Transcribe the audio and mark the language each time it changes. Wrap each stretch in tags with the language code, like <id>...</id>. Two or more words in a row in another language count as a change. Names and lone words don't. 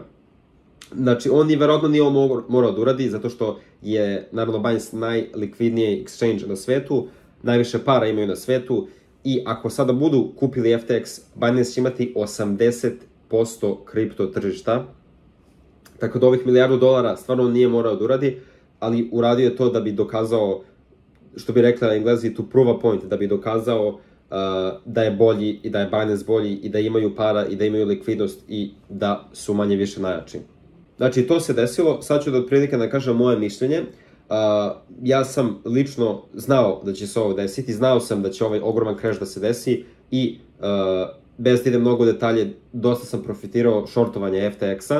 <sr>Znači, on verovatno nije ovo morao da uradi, zato što je, naravno, Binance najlikvidniji exchange na svetu, najviše para imaju na svetu, i ako sada budu kupili FTX, Binance će imati 80% kripto tržišta, tako da ovih $1 milijardu stvarno nije morao da uradi, ali uradio je to da bi dokazao, što bi rekli na Englezi,</sr> <en>to prove a point,</en> <sr>da bi dokazao da je bolji i da je Binance bolji i da imaju para i da imaju likvidnost i da su manje više najjači. Znači, to se desilo, sad ću da otprilike da kažem moje mišljenje. Ja sam lično znao da će se ovo desiti, znao sam da će ovaj ogroman crash da se desi i bez da idem mnogo detalje, dosta sam profitirao shortovanja FTX-a.</sr>